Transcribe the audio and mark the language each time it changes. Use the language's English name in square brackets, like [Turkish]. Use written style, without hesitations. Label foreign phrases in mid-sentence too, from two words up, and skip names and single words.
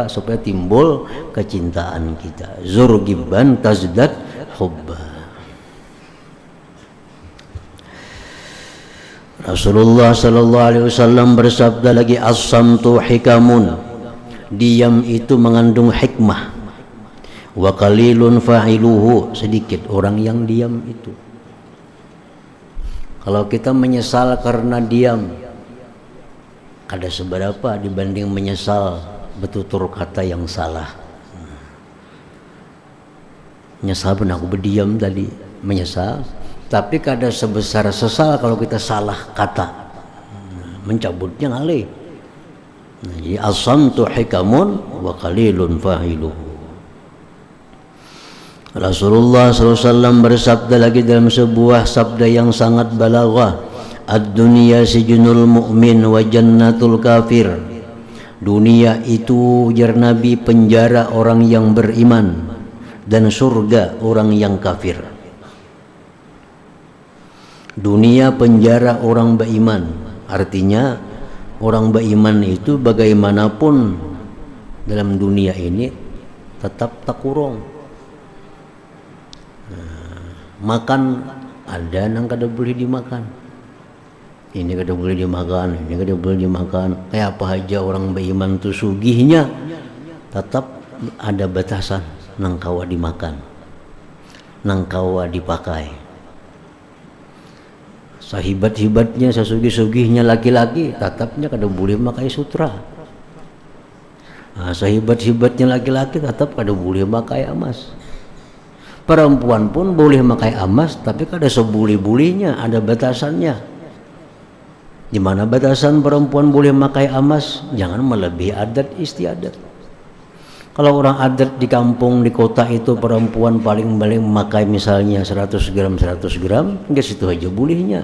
[Indonesian] Supaya timbul kecintaan kita. [Arabic] زر غبا تزدد حبا. [Indonesian] Rasulullah SAW bersabda lagi, [Arabic] الصمت حكم, [Indonesian] diam itu mengandung hikmah. [Arabic] وقليل فاعله, [Indonesian] sedikit orang yang diam itu. Kalau kita menyesal karena diam, kada seberapa dibanding menyesal bertutur kata yang salah. Menyesal pun aku berdiam tadi, menyesal. Tapi kada sebesar sesal kalau kita salah kata, mencabutnya ngalih. Jadi [Arabic] الصمت حكم وقليل فاعله. [Indonesian] Rasulullah SAW bersabda lagi dalam sebuah sabda yang sangat balaghah, [Arabic] الدنيا سجن المؤمن وجنة الكافر. [Indonesian] Dunia itu, ujar Nabi, penjara orang yang beriman dan surga orang yang kafir. Dunia penjara orang beriman, artinya orang beriman itu bagaimanapun dalam dunia ini tetap takurong. Makan ada yang kada boleh dimakan. Ini kada boleh dimakan, ini kada boleh dimakan. Kayak apa aja orang beriman tu sugihnya, tetap ada batasan nang kawa dimakan, nang kawa dipakai. Sahibat-hibatnya, sesugih-sugihnya laki-laki, tetapnya kada boleh makai sutra. Sahibat-hibatnya laki-laki tetap kada boleh makai emas. Perempuan pun boleh makai emas, tapi kada sebuli-bulinya, ada batasannya. Di mana batasan perempuan boleh makai emas? Jangan melebihi adat istiadat. Kalau orang adat di kampung, di kota itu perempuan paling memakai misalnya 100 gram, enggak situ aja bolehnya.